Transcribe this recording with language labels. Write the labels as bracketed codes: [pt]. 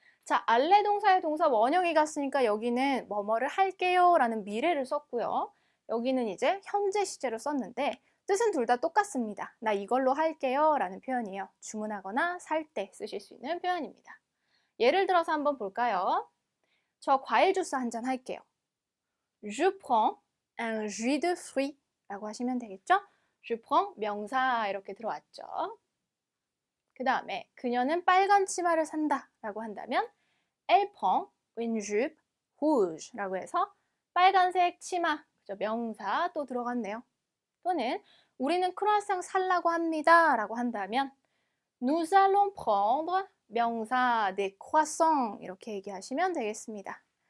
[ko] 자, 알레 동사의 동사 원형이 갔으니까 여기는 뭐뭐를 할게요 라는 미래를 썼고요. 여기는 이제 현재 시제로 썼는데 뜻은 둘 다 똑같습니다. 나 이걸로 할게요 라는 표현이에요. 주문하거나 살 때 쓰실 수 있는 표현입니다. 예를 들어서 한번 볼까요? 저 과일 주스 한 잔 할게요. [fr] Je prends un jus de fruits [ko] 라고 하시면 되겠죠? [fr] Je prends [ko] 명사 이렇게 들어왔죠. 그 다음에 그녀는 빨간 치마를 산다 라고 한다면 [fr] Elle prend une jupe rouge [ko] 라고 해서 빨간색 치마, 그죠? 명사 또 들어갔네요. 또는 우리는 크루아상 살라고 합니다 라고 한다면 [fr] Nous allons prendre [ko] 명사 [fr] des croissants [ko] 이렇게 얘기하시면 되겠습니다.